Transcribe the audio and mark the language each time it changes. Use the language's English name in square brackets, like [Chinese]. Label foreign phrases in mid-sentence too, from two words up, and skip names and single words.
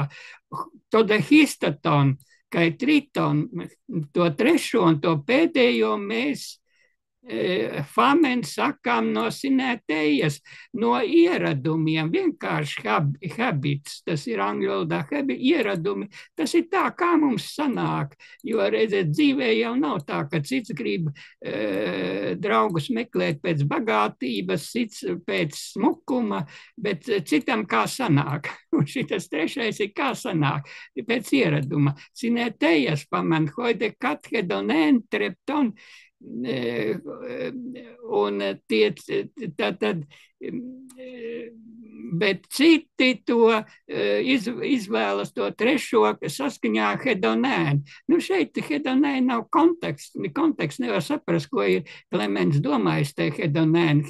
[Greek] Τὸ δὲ ὕστατον, [Latvian] kā triton, to trešo un to pēdējo mēs famen sakām no sinētējas, no ieradumiem, vienkārši habits, tas ir angļu valodā, ieradumi, tas ir tā, kā mums sanāk, jo, redziet, dzīvē jau nav tā, ka cits grib draugus meklēt pēc bagātības, cits pēc smukuma, bet citam kā sanāk. Un šitas trešais ir kā sanāk, pēc ieraduma. [Greek] Συνηθείας πάμαν, οἱ δὲ καθ᾽ ἡδονὴν τρέπτον, [Latvian] un bet citi to izvēlas to trešo saskaņā hedonēnu. Šeit hedonēna nav konteksts nevar saprast, ko ir Klemens domājis te hedonēnu.